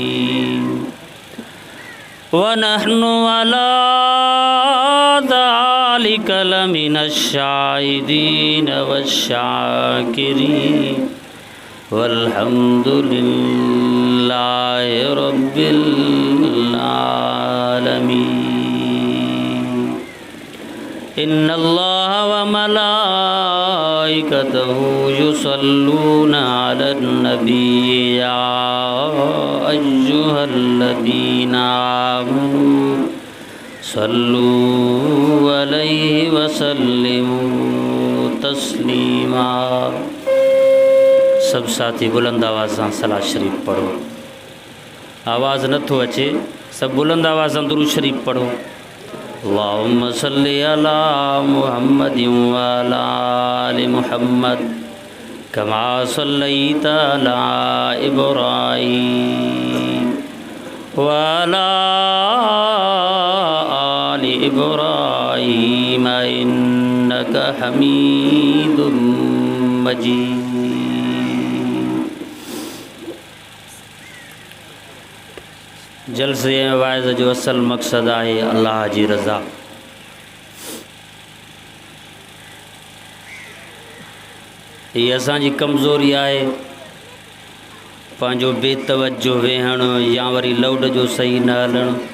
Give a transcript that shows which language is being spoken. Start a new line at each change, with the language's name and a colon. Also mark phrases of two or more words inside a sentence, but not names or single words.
Arabic: ونحن على ذلك لمن الشاهدين والشاكرين والحمد لله رب العالمين. إن الله وملائكته يصلون على النبي يا أيها الذين آمنوا صلوا عليه وسلموا تسليما.
Sindhi: सब साथी बुलंद आवाज़ सां सलात शरीफ पढ़ो। आवाज़ नथो अचे, सब बुलंद आवाज़ सां दुरूद शरीफ पढ़ो।
Arabic: اللهم صل على محمد وعلى آل محمد كما صليت على إبراهيم وعلى آل إبراهيم إنك حميد مجيد.
Sindhi: जलसे वाइज़ जो असल मक़सद आहे अल्लाह जी रज़ा। ये असांजी कमज़ोरी आहे, पंहिंजो बेतवजो वेहण या वरी लाउड जो सही न हलण।